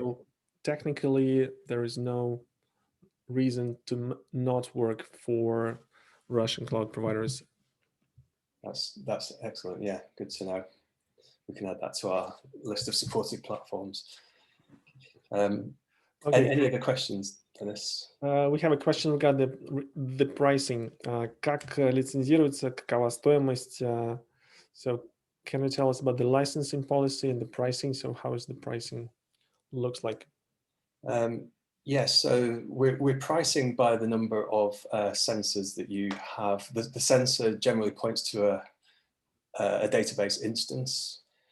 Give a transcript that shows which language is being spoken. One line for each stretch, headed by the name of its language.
English: So technically, there is no reason to not work for Russian cloud providers. That's excellent. Yeah, good to know. We can add that to our list of supported platforms. Any other questions, Dennis? We have a question regarding the pricing.
Russian: Как лицензируется, какова стоимость?
English: So can you tell us about the licensing policy and the pricing? So how is the pricing looks like? Yes, so we're pricing by the number of sensors that you have. The sensor generally points to a database instance.